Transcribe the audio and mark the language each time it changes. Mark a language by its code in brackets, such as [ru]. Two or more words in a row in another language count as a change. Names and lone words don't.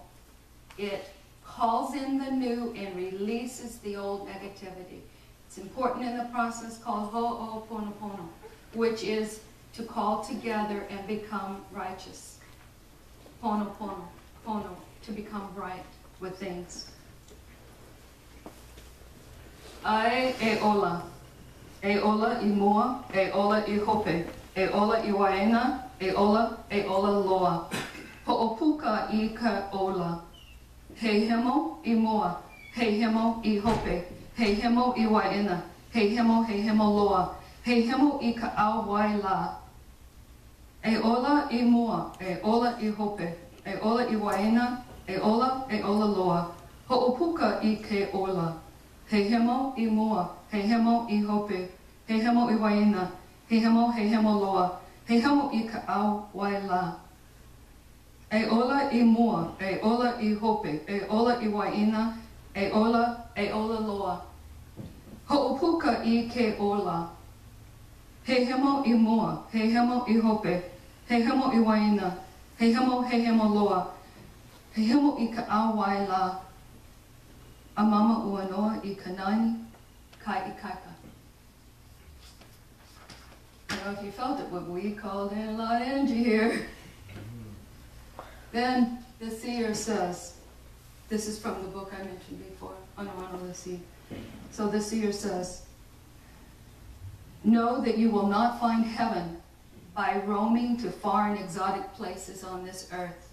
[en] It calls in the new and releases the old negativity. It's important in the process called Ho'oponopono, which is to call together and become righteous. Pono, to become right with things. [haw] Ai e ola I mua, e ola I hope, e ola I waena, e ola loa. Ho'opuka I ka ola. He hemo I mua, he hemo I hope, he hemo I waena, he hemo loa. He hemo I ka au wai la. E ola I mua, e ola I hope, e ola I waena, e ola loa. Ho'opuka I ke ola. He hemo I mua, he hemo I hope, he hemo I waena, he hemo loa. He hemo I ka au wai la. E ola I mua, e ola I hope, e ola I waena, e ola loa. Ho'opuka I ke ola. He hemo I mua, he hemo I hope, he hemo I waena, he hemo loa. He hemo I ka au wai la. A mama ua noa I kanani, kai I kaika. [en] I don't know if you felt it, but we called in a lot of energy here. Then the seer says, this is from the book I mentioned before, Audre, the Seed. So the seer says, know that you will not find heaven by roaming to far and exotic places on this earth.